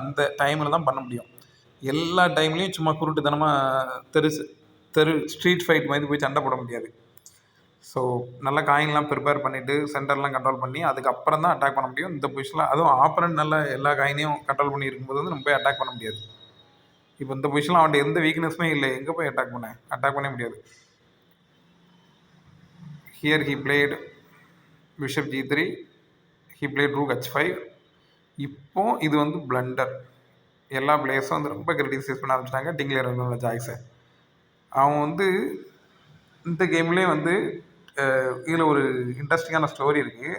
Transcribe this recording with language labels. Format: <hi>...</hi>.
<ta>அந்த டைமில் தான் பண்ண முடியும். எல்லா டைம்லேயும் சும்மா குருட்டுத்தனமாக தெரு ஸ்ட்ரீட் ஃபைட் மாதிரி போய் சண்டை போட முடியாது. ஸோ நல்லா காயின்லாம் ப்ரிப்பேர் பண்ணிவிட்டு சென்டர்லாம் கண்ட்ரோல் பண்ணி அதுக்கப்புறம் தான் அட்டாக் பண்ண முடியும். இந்த பொசிஷனில் அதுவும் ஆப்பரண்ட் நல்லா எல்லா காயினையும் கண்ட்ரோல் பண்ணி இருக்கும்போது வந்து நம்ம போய் அட்டாக் பண்ண முடியாது. இப்போ இந்த பொசிஷனில் அவன்கிட்ட எந்த வீக்னஸுமே இல்லை, எங்கே போய் அட்டாக் பண்ண முடியாது.</ta> <en>Here he played bishop G3, he played rook H5.</en> <ta>இப்போ இது வந்து பிளண்டர். எல்லா பிளேயர்ஸும் வந்து ரொம்ப கிரிட்டிசைஸ் பண்ண ஆரம்பிச்சிட்டாங்க டிங்லரோட சாய்ஸை. அவன் வந்து இந்த கேம்லேயே வந்து இதில் ஒரு இன்ட்ரெஸ்டிங்கான ஸ்டோரி இருக்குது.</ta>